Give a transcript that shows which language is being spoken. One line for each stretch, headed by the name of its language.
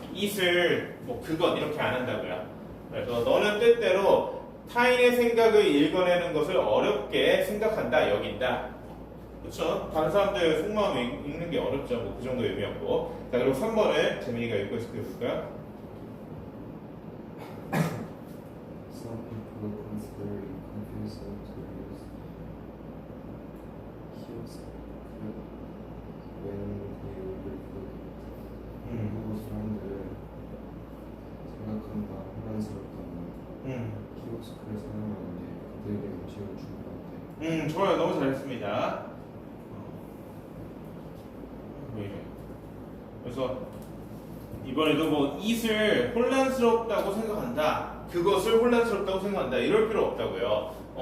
Korean: it을 그것 이렇게 안 한다고요. 그래서 너는 때때로 타인의 생각을 읽어내는 것을 어렵게 생각한다, 여긴다. 그렇죠? 다른 사람들 속마음 읽는 게 어렵죠. 그 정도 의미였고. 자, 그리고 3번을 재민이가 읽고 해볼까요?
English: Some people consider it confusing to use kiosk when they order food.
Korean: 한국 사람들은 생각한다 혼란스럽다면 키오스크를 사용하는 게 그들에게 음식을 주는 것 같아. 좋아요. 너무 잘했습니다. 그래서 이번에도 it을 혼란스럽다고 생각한다, 그것을 혼란스럽다고 생각한다 이럴 필요 없다고요.